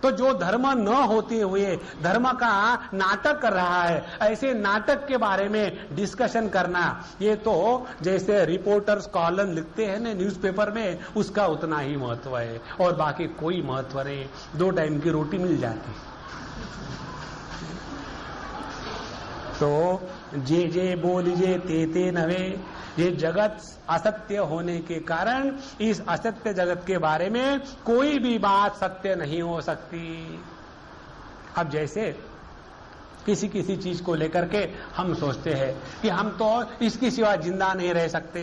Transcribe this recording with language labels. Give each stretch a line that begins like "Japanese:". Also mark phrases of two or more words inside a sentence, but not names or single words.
Hindi: तो जो धर्म न होते हुए धर्म का नाटक कर रहा है, ऐसे नाटक के बारे में डिस्कशन करना, ये तो जैसे
English: reporters column
Hindi: लिखते हैं ना न्यूज़पेपर में, उसका उतना ही महत्व है और बाकी कोई महत्व नहीं। 2 टाइम की रोटी मिल जाती। तो
Marathi: जे जे बोलिजे ते ते नवे,
Hindi: ये जगत असत्य होने के कारण इस असत्य जगत के बारे में कोई भी बात सत्य नहीं हो सकती। अब जैसे किसी किसी चीज को लेकर के हम सोचते हैं कि हम तो इसके सिवा जिंदा नहीं रह सकते।